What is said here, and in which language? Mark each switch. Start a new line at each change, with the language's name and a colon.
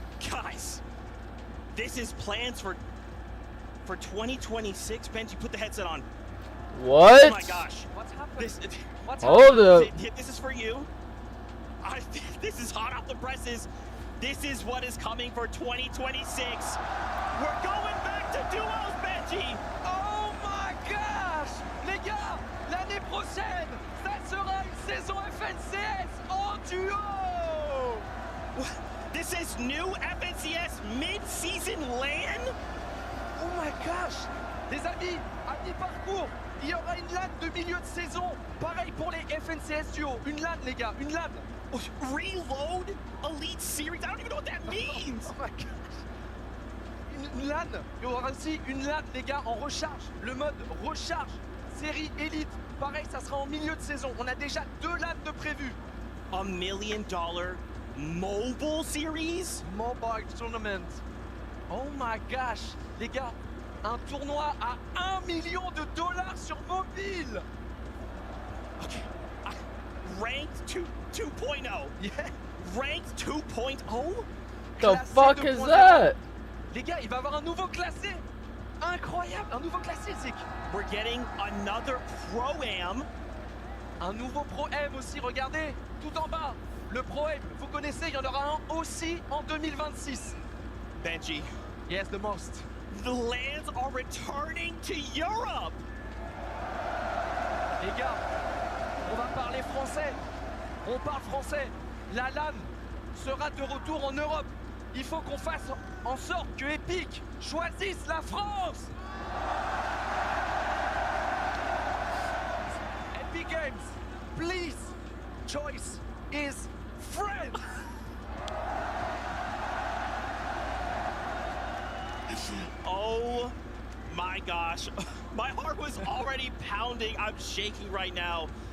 English: Guys, this is plans for 2026. Benji, put the headset on. What? Oh my gosh. What's happening? Hold up. This is for you. This is hot off the presses. This is what is coming for 2026. We're going back to duos, Benji. Oh my gosh!
French: Les gars, l'année prochaine, ça sera une saison FNCS en duo!
English: This is new FNCS mid-season LAN? Oh my gosh!
French: Les amis, à mi-parcours, il y aura une LAN de milieu de saison. Pareil pour les FNCS duo. Une LAN, les gars, une LAN.
English: Reload Elite Series? I don't even know what that means! Oh my gosh!
French: Une LAN, il y aura aussi une LAN, les gars, en recharge. Le mode recharge, série élite. Pareil, ça sera en milieu de saison. On a déjà 2 LAN de prévues.
English: $1 million mobile series? Mobile tournament. Oh my gosh,
French: les gars, un tournoi à $1 million sur mobile.
English: Okay. Ranked 2.0. Yeah. Ranked 2.0? The fuck is that?
French: Les gars, il va y avoir un nouveau classé. Incroyable, un nouveau classé, Zik.
English: We're getting another Pro-Am.
French: Un nouveau Pro-Am aussi, regardez, tout en bas. Le Pro-Am, vous connaissez, il y en aura un aussi en 2026.
English: Benji. Yes, the most. The LANs are returning to Europe.
French: Les gars, on va parler français. On parle français. La LAN sera de retour en Europe. Il faut qu'on fasse en sorte que Epic choisisse la France.
English: Epic Games, please, choice is France. Oh my gosh. My heart was already pounding. I'm shaking right now.